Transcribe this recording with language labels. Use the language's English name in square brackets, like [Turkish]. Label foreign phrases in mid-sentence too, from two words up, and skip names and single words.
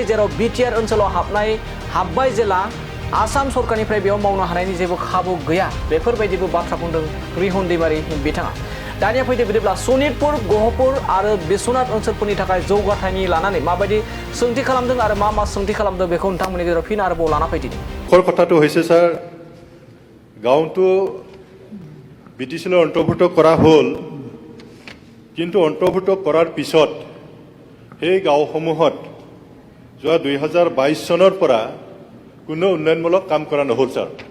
[Bodo] जेराव बिटिआर ओनसोलाव हाबबाय जेला आसाम सरकारनिफ्राय बेयाव मावनो हानायनि जेबो खाबु गैया। बेफोरबायदिबो बाथ्रा बुंदों रिहन दैमारी बिथाङा। दानिया फैदो बिदिब्ला सनितपुर गहपुर आरो बेसनाथ ओनसोलफोरनि थाखाय जौगाथायनि लानानै माबायदि सोंथि खालामदों आरो मा सोंथि खालामदों बेखौ नोंथांमोननि गेजेराव फिन आरोबाव लाना फैदिनि। [Assamese] কথাটো হৈছে স্যার, গাঁওটো বিটিচিলৈ অন্তৰ্ভুক্ত কৰা হ'ল, কিন্তু অন্তৰ্ভুক্ত কৰাৰ পিছত সেই গাঁওসমূহত যোৱা 2022 চনৰ পৰা কোনো উন্নয়নমূলক কাম কৰা নহ'ল স্যাৰ।